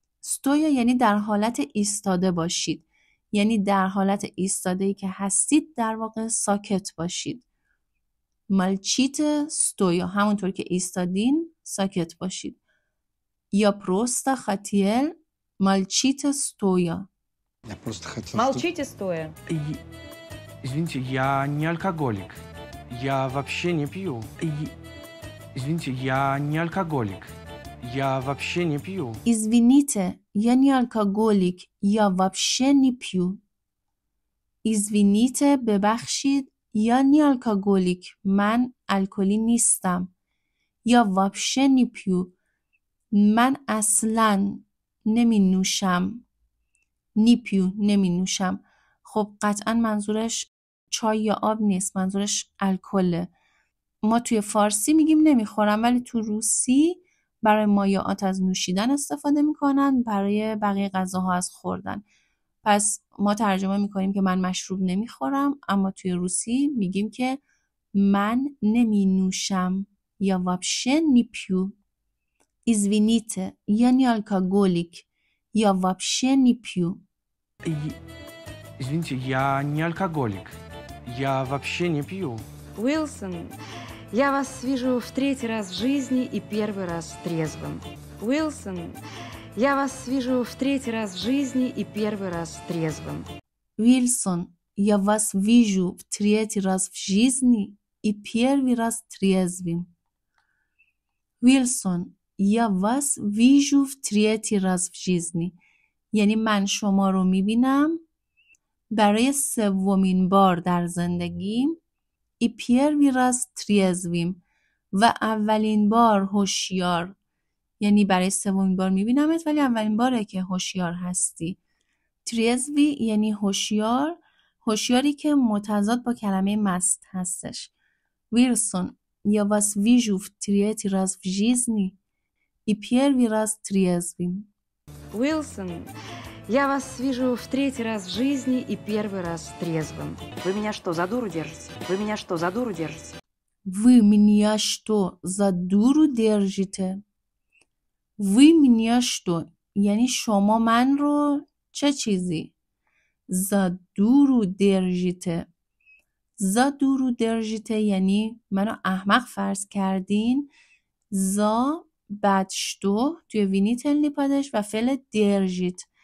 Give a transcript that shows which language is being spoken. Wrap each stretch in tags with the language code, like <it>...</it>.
<fa>ستویا یعنی در حالت ایستاده باشید، یعنی در حالت ایستاده‌ای که هستید در واقع ساکت باشید.</fa> <ru>مالچیت ستویا</ru> <fa>همونطور که ایستادین ساکت باشید.</fa> <ru>یا پروستا خاتیل مالچیت ستویا. Я просто хотел... Молчите стоя. Извините, я не алкоголик. Я вообще не пью. Извините, я не алкоголик. Я вообще не пью. Извините, я не алкоголик. Я вообще не пью. Извините,</ru> <fa>ببخشید.</fa> <ru>یا نی الکاگولیک</ru> <fa>من الکلی نیستم.</fa> <ru>یا вообще не пью</ru> <fa>من اصلا نمی نوشم.</fa> <ru>نی پیو</ru> <fa>نمی نوشم. خب قطعا منظورش چای یا آب نیست، منظورش الکله. ما توی فارسی میگیم نمیخورم ولی تو روسی برای مایعات از نوشیدن استفاده میکنن، برای بقیه غذاها از خوردن. پس ما ترجمه میکنیم که من مشروب نمیخورم، اما توی روسی میگیم که من نمی نوشم.</fa> <ru>یا вообще не пью. Извините, я не алкоголик. Я вообще не пью. Извините, я не алкоголик. Я вообще не пью. Уилсон, я вас вижу в третий раз в жизни и первый раз трезвым. Уилсон, я вас вижу в третий раз в жизни и первый раз трезвым. Уилсон, я вас вижу в третий раз в жизни и первый раз трезвым. Уилсон, я вас вижу в третий раз в жизни.</ru> <fa>یعنی من شما رو میبینم برای سومین بار در زندگیم.</fa> <ru>ای первый раз трезвым</ru> <fa>و اولین بار هوشیار. یعنی برای سومین بار میبینمت ولی اولین باره که هوشیار هستی. تریزوی یعنی هوشیار، هوشیاری که متضاد با کلمه مست هستش.</fa> <ru>ویلسون я вас вижу в третий раз в жизни и первый раз трезвым. Уилсон, я вас вижу в третий раз в жизни и первый раз трезвым. Вы меня что, за дуру держите? Вы меня что, за дуру держите? Вы меня что, за дуру держите? Вы меня что</ru> <fa>یعنی شما من رو چه چیزی؟</fa> <ru>за дуру держите. за дуру держите</ru> <fa>یعنی منو احمق فرض کردین. за بعد شتو توی وینیتلنی پادش و فعل درژیت.</fa>